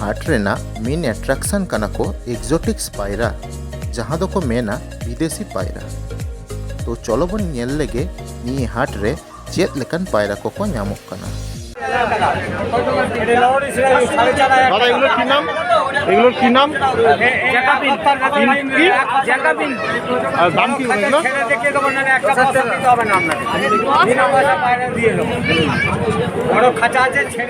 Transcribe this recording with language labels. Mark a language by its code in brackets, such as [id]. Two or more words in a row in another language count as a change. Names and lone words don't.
[sat] रेना [en] main attraction [sat] कना को एक्जोटिक्स पायरा जहाँ दो को मेना विदेशी पायरा। तो चलो बन नेल लेगे निये हाट रे चेत लेकन पायरा को ᱧᱟᱢᱚᱜ ᱠᱟᱱᱟ। [bn] দাদা এগুলোর কি নাম? এগুলোর কি নাম? জ্যাকাবিন। কি? জ্যাকাবিন। আর দাম কি এগুলো? ছেড়ে দেখিয়ে দেবো না, একটা পয়সা দিতে হবে না আপনাকে। বিনা পয়সা বাইরে দিয়ে দেবো। বড় খাঁচা আছে ছেড়ে।